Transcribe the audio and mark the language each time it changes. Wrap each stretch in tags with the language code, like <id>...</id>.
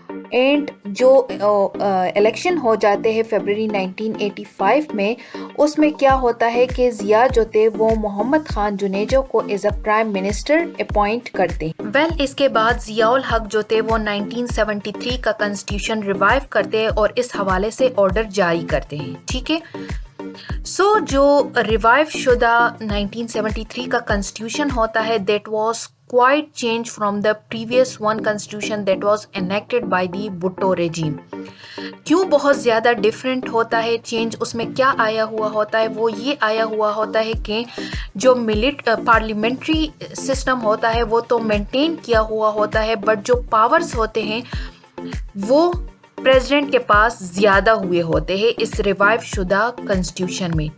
<ur>And جو election ہو جاتے ہیں فیبرری 1985 میں، اس میں کیا ہوتا ہے کہ ضیاء جو تھے وہ محمد خان جنیجو کو as a prime minister appoint کرتے ہیں. اس کے بعد ضیاء الحق جو تھے وہ 1973 کا کنسٹیٹیوشن ریوائیو کرتے ہیں اور اس حوالے سے آرڈر جاری کرتے ہیں. ٹھیک ہے، سو جو ریوائیو شدہ 1973 کا کنسٹیٹیوشن ہوتا ہے</ur> <en>That was quite change from the previous one constitution that was enacted by the Bhutto regime.</en> <ur>کیوں بہت زیادہ ڈفرینٹ ہوتا ہے چینج؟ اس میں کیا آیا ہوا ہوتا ہے؟ وہ یہ آیا ہوا ہوتا ہے کہ جو پارلیمنٹری سسٹم ہوتا ہے وہ تو مینٹین کیا ہوا ہوتا ہے، بٹ جو پاورز ہوتے ہیں وہ پریزیڈنٹ کے پاس زیادہ ہوئے ہوتے ہیں اس ریوائیو شدہ کنسٹیٹیوشن میں.</ur>